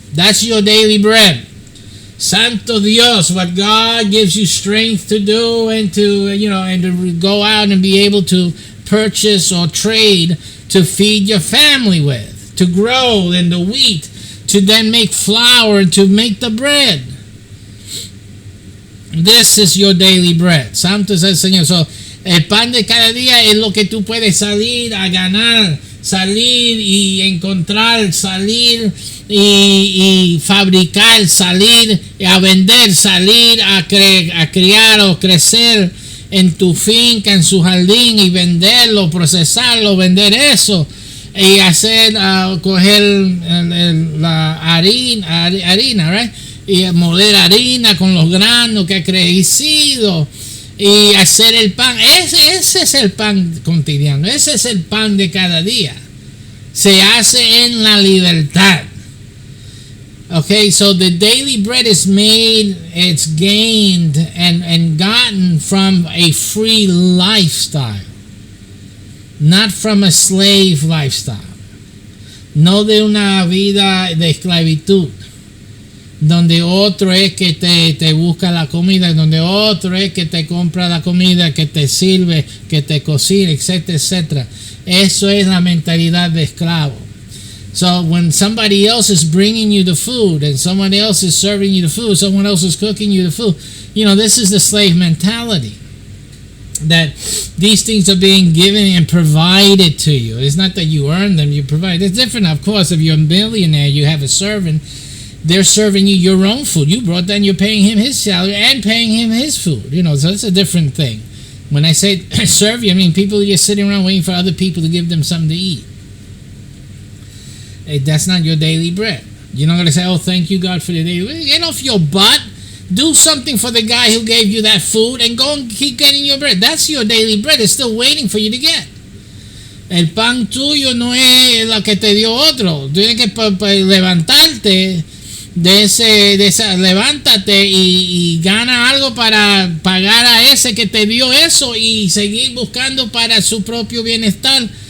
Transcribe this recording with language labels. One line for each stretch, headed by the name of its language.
English: That's your daily bread.
Spanish: Santo Dios,
English: what God gives you strength to do and to go out and be able to purchase or trade to feed your family with, to grow in the wheat, to then make flour and to make the bread. This is your daily bread.
Spanish: Santo es el Señor. So, el pan de cada día es lo que tú puedes salir a ganar, salir y encontrar, salir y fabricar, salir a vender, salir a criar o crecer en tu finca, en su jardín y venderlo, procesarlo, vender eso y hacer, coger la harina, right? Y moler harina con los granos que ha crecido y hacer el pan. Ese es el pan cotidiano, ese es el pan de cada día. Se hace en la libertad.
English: Okay, so the daily bread is made, it's gained and gotten from a free lifestyle, not from a slave lifestyle.
Spanish: No de una vida de esclavitud, donde otro es que te busca la comida, donde otro es que te compra la comida, que te sirve, que te cocina, etcétera, etcétera. Eso es la mentalidad de esclavo.
English: So when somebody else is bringing you the food and someone else is serving you the food, someone else is cooking you the food, this is the slave mentality. That these things are being given and provided to you. It's not that you earn them, you provide. It's different, of course. If you're a millionaire, you have a servant, they're serving you your own food. You brought that and you're paying him his salary and paying him his food. So it's a different thing. When I say serve you, I mean people are just sitting around waiting for other people to give them something to eat. That's not your daily bread. You're not going to say, oh, thank you, God, for the daily bread. Get off your butt. Do something for the guy who gave you that food and go and keep getting your bread. That's your daily bread. It's still waiting for you to get.
Spanish: El pan tuyo no es lo que te dio otro. Tienes que levantarte levántate y gana algo para pagar a ese que te dio eso y seguir buscando para su propio bienestar.